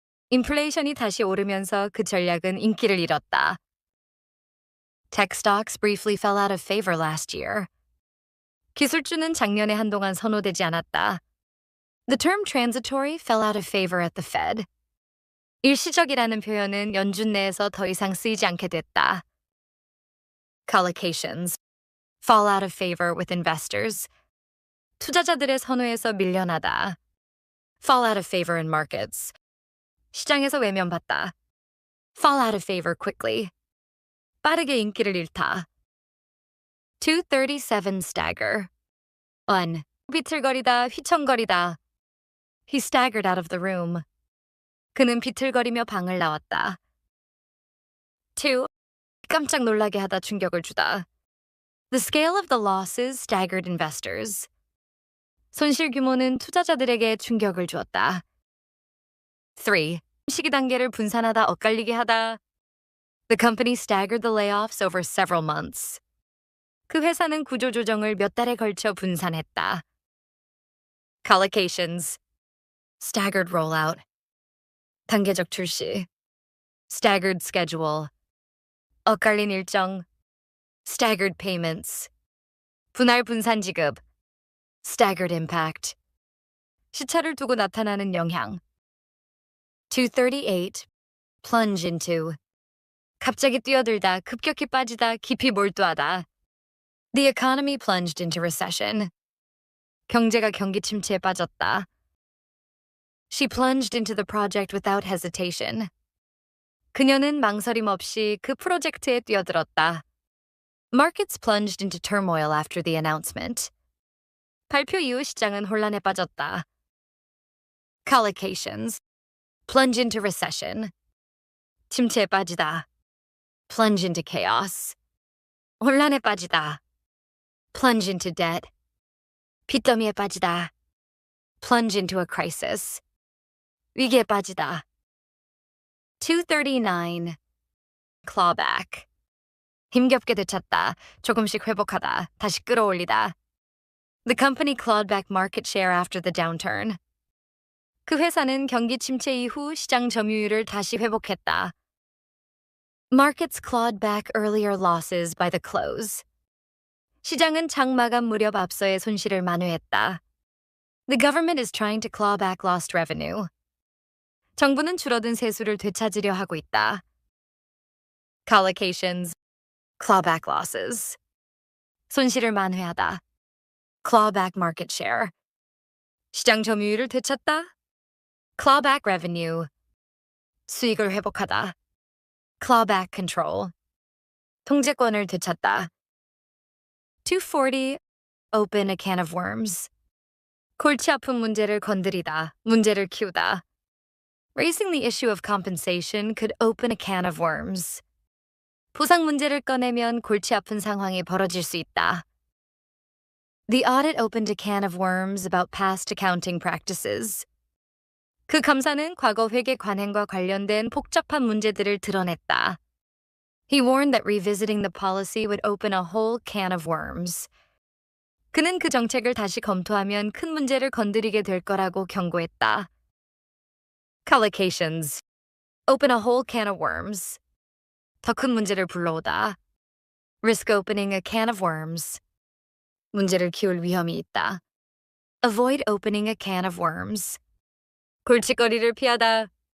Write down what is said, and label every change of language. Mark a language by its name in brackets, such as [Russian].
[Korean] 인플레이션이 다시 오르면서 그 전략은 인기를 잃었다. [English] Tech stocks briefly fell out of favor last year. [Korean] 기술주는 작년에 한동안 선호되지 않았다. [English] The term transitory fell out of favor at the Fed. [Korean] 일시적이라는 표현은 연준 내에서 더 이상 쓰이지 않게 됐다. [English] Collocations. Fall out of favor with investors. [Korean] 투자자들의 선호에서 밀려나다. [English] Fall out of favor in markets. [Korean] 시장에서 외면받다. [English] Fall out of favor quickly. [Korean] 빠르게 인기를 잃다. 237 stagger. 1. 비틀거리다, 휘청거리다. [English] He staggered out of the room. [Korean] 그는 비틀거리며 방을 나왔다. 2. 깜짝 놀라게 하다, 충격을 주다. [English] The scale of the losses staggered investors. [Korean] 손실 규모는 투자자들에게 충격을 주었다. 3. 시기 단계를 분산하다, 엇갈리게 하다. [English] The company staggered the layoffs over several months. [Korean] 그 회사는 구조조정을 몇 달에 걸쳐 분산했다. [English] Collocations. Staggered rollout. [Korean] 단계적 출시. [English] Staggered schedule. [Korean] 엇갈린 일정. [English] Staggered payments. [Korean] 분할 분산 지급. [English] Staggered impact. [Korean] 시차를 두고 나타나는 영향. [English] 238. Plunge into. [Korean] 갑자기 뛰어들다, 급격히 빠지다, 깊이 몰두하다. [English] The economy plunged into recession. [Korean] 경제가 경기 침체에 빠졌다. [English] She plunged into the project without hesitation. [Korean] 그녀는 망설임 없이 그 프로젝트에 뛰어들었다. [English] Markets plunged into turmoil after the announcement. [Korean] 발표 이후 시장은 혼란에 빠졌다. [English] Collocations. Plunge into recession. [Korean] 침체에 빠지다. [English] Plunge into chaos. [Korean] 혼란에 빠지다. [English] Plunge into debt. [Korean] 빚더미에 빠지다. [English] Plunge into a crisis. [Korean] 위기에 빠지다. 239. Clawback. 힘겹게 되찾다. 조금씩 회복하다. 다시 끌어올리다. [English] The company clawed back market share after the downturn. [Korean] 그 회사는 경기 침체 이후 시장 점유율을 다시 회복했다. [English] Markets clawed back earlier losses by the close. [Korean] 시장은 장 마감 무렵 앞서의 손실을 만회했다. [English] The government is trying to claw back lost revenue. [Korean] 정부는 줄어든 세수를 되찾으려 하고 있다. [English] Collocations. Claw back losses. [Korean] 손실을 만회하다. [English] Claw back market share. [Korean] 시장 점유율을 되찾다. [English] Claw back revenue. [Korean] 수익을 회복하다. [English] Claw back control. [Korean] 통제권을 되찾다. [English] 240. Open a can of worms. [Korean] 골치 아픈 문제를 건드리다. 문제를 키우다. [English] Raising the issue of compensation could open a can of worms. [Korean] 보상 문제를 꺼내면 골치 아픈 상황이 벌어질 수 있다. [English] The audit opened a can of worms about past accounting practices. [Korean] 그 감사는 과거 회계 관행과 관련된 복잡한 문제들을 드러냈다. [English] He warned that revisiting the policy would open a whole can of worms. [Korean] 그는 그 정책을 다시 검토하면 큰 문제를 건드리게 될 거라고 경고했다. [English] Collocations. Open a whole can of worms. [Korean] 더 큰 문제를 불러오다. [English] Risk opening a can of worms. [Korean] 문제를 키울 위험이 있다. [English] Avoid opening a can of worms. [Korean] 골칫거리를 피하다.